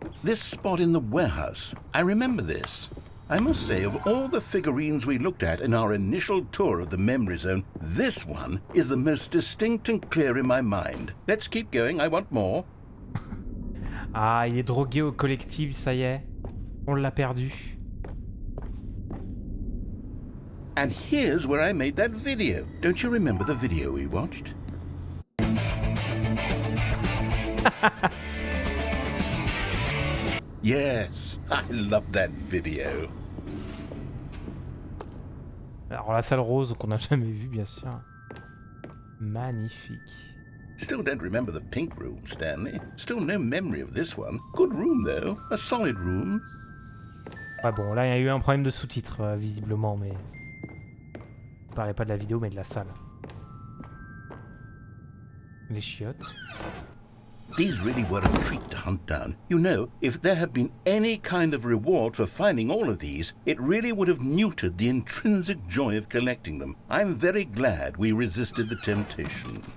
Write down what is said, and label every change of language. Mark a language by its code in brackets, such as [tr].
[en] This spot in the warehouse. I remember this. I must say, of all the figurines we looked at in our initial tour of the memory zone, this one is the most distinct and clear in my mind. Let's keep going, I want more. [fr] Ah, il est drogué au collectif, ça y est. On l'a perdu. [en] And here's where I made that video. Don't you remember the video we watched? Yes, I love that video. [fr] Alors la salle rose qu'on n'a jamais vue, bien sûr. Magnifique. [en] Still don't remember the pink room, Stanley. Still no memory of this one. Good room, though. A solid room. [fr] Ah bon, là il y a eu un problème de sous-titres, visiblement, mais... Je parlais pas de la vidéo, mais de la salle. Les chiottes. [en] These really were a treat to hunt down. You know, if there had been any kind of reward for finding all of these, it really would have neutered the intrinsic joy of collecting them. I'm very glad we resisted the temptation.